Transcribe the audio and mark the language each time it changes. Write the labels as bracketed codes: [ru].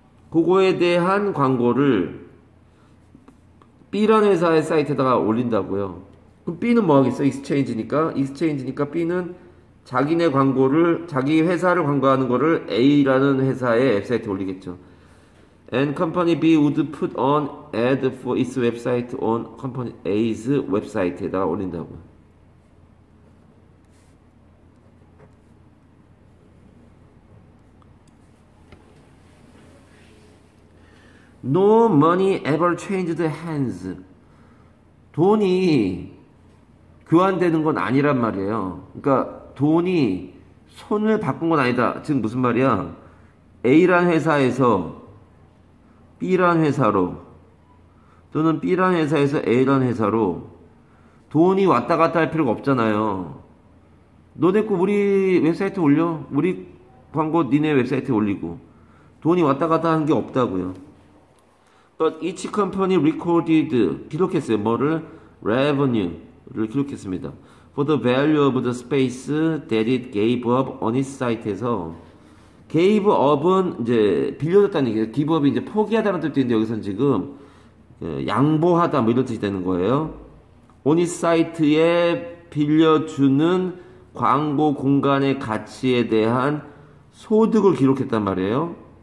[ko] 그거에 대한 광고를 B라는 회사의 사이트에다가 올린다고요. 그럼 B는 뭐 하겠어? 익스체인지니까 B는 자기네 광고를, 자기 회사를 광고하는 거를 A라는 회사의 웹사이트에 올리겠죠. [en] And company B would put on ad for its website on company A's [ko] 웹사이트에다가 올린다고요. [en] No money ever changed hands. [ko] 돈이 교환되는 건 아니란 말이에요. 그러니까 돈이 손을 바꾼 건 아니다. 즉 무슨 말이야? A란 회사에서 B란 회사로 또는 B란 회사에서 A란 회사로 돈이 왔다 갔다 할 필요가 없잖아요. 너네 거 우리 웹사이트에 올려. 우리 광고 니네 웹사이트에 올리고. 돈이 왔다 갔다 하는 게 없다고요. [en] But each company recorded [ko] 기록했어요. 뭐를? Revenue를 기록했습니다. [en] For the value of the space that it gave up on its site에서 gave up은 [ko] 이제 빌려줬다는 얘기예요. give up이 이제 포기하다는 뜻도 있는데 여기서는 지금 양보하다 뭐 이런 뜻이 되는 거예요. [en] on its site [ko] 에 빌려주는 광고 공간의 가치에 대한 소득을 기록했단 말이에요.